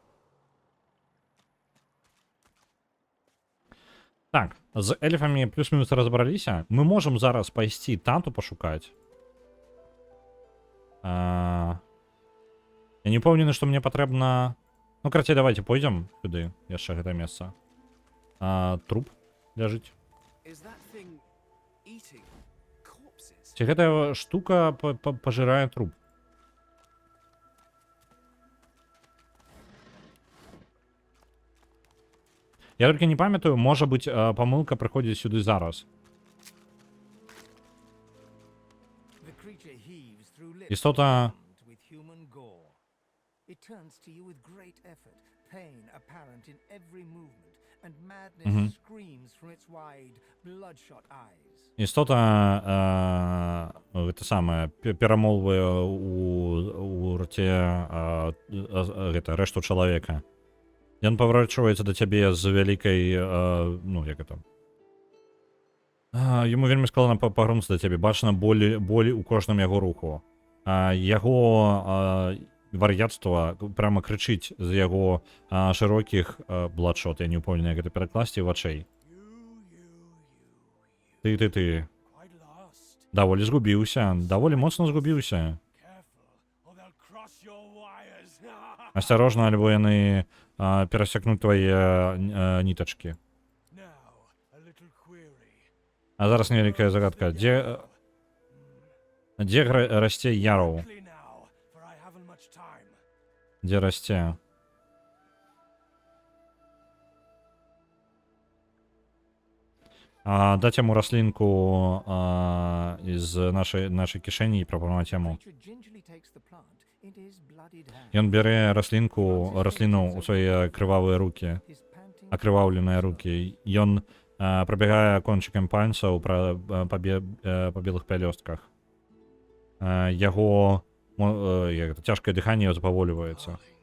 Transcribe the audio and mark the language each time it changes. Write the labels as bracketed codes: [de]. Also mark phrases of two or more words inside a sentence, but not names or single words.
[be] Так, з эльфамі плюс-мінус разабраліся. Мы можам зараз пайсці тату пашукаць. Я не ўпэўнены, што мне патрэбна... Ну, карацей, давайте пойдзем сюды, яшчэ гэта месца. Труп ляжыць. [en] Is that thing eating corpses? [be] Ці гэтая штука пажырае труп? Я толькі не памятаю, можа быць, памылка прыходзіць сюды зараз. [en] The creature heaves through lips [be] Істота... [en] filled with human gore. It turns to you with great effort, pain apparent in every movement, and madness screams from its wide, bloodshot eyes. [be] Істота гэта самае перамолвае у раце гэта рэшту чалавека. Ён паварочваецца да цябе з вялікай, ну як это. Яму вельмі складана пагрунуцца да цябе, бачна болі у кожным яго руху. Яго вар'яцтва прямо крычыць з яго шырокіх бладшот, я не ўпэўнены, як гэта перакласці, вачэй. Ты. [en] Quite lost. [be] Даволі згубіўся, даволі моцна згубіўся. [en] Careful, or they'll cross your wires. [be] Асцярожна, альбо яны перасякнуць твае нітачкі. [en] Now, a little query. [be] А зараз невялікая загадка. Дзе расце яру? [en] Quickly now, for I haven't much time. [be] Дзе расце? Даць яму раслінку з нашай кішэні і прапанаваць яму. [en] Creature gingerly takes the plant into his bloodied hand. [be] Ён бярэ расліну ў свае крывавыя рукі, [en] His panting [be] акрываўленыя рукі. Ён прабягае кончыкам пальцаў па белых пялёстках. Яго цяжкае дыханне запаволіваецца.